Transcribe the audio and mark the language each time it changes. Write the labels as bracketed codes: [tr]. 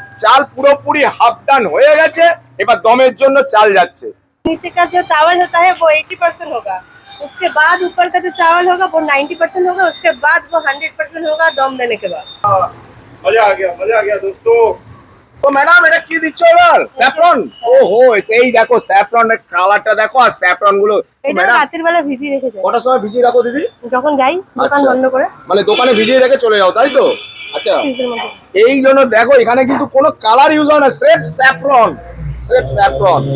[bn] চাল পুরোপুরি হাফ ডান হয়ে গেছে, এবার দমের জন্য চাল যাচ্ছে। [hi] नीचे का जो चावल होता है वो 80% होगा, उसके बाद ऊपर का जो चावल होगा वो 90% होगा, उसके बाद वो 100% होगा दम देने के बाद। मजा आ गया दोस्तों। [bn] তো ম্যাডাম এটা কি দিচ্ছ এবার? স্যাফরন। ওহো, এই দেখো স্যাফরনের কালারটা দেখো, আর স্যাফরন গুলো এটা ম্যাডাম রাতের বেলা ভিজিয়ে রেখে যাই, কটার সময় ভিজিয়ে রাখো দিদি? যখন যাই দোকান আচ্ছা। বন্ধ করে মানে দোকানে ভিজিয়ে রেখে চলে যাও, তাই তো? আচ্ছা, ফ্রিজের মধ্যে। এই জন্য দেখো এখানে কিন্তু কোনো কালার ইউজ হয় না, স্রেফ স্যাফরন, স্রেফ স্যাফরন।